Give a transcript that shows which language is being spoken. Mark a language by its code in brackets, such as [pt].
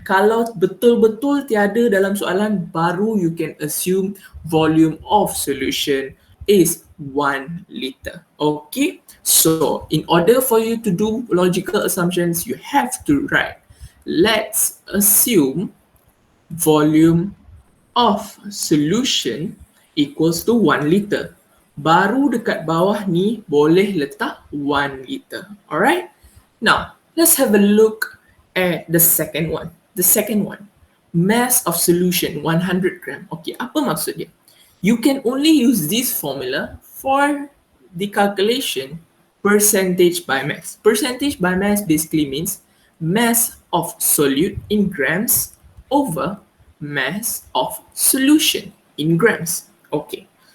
[ms] Kalau betul-betul tiada dalam soalan, baru [en] you can assume volume of solution is 1 liter. Okay, so in order for you to do logical assumptions, you have to write, let's assume volume of solution equals to 1 liter. [ms] Baru dekat bawah ni boleh letak 1 liter. [en] Alright? Now, let's have a look at the second one. The second one, mass of solution 100 gram. Okay, [ms] apa maksud dia? [en] You can only use this formula for the calculation percentage by mass. Percentage by mass basically means mass of solute in grams over mass of solution in grams. Okay.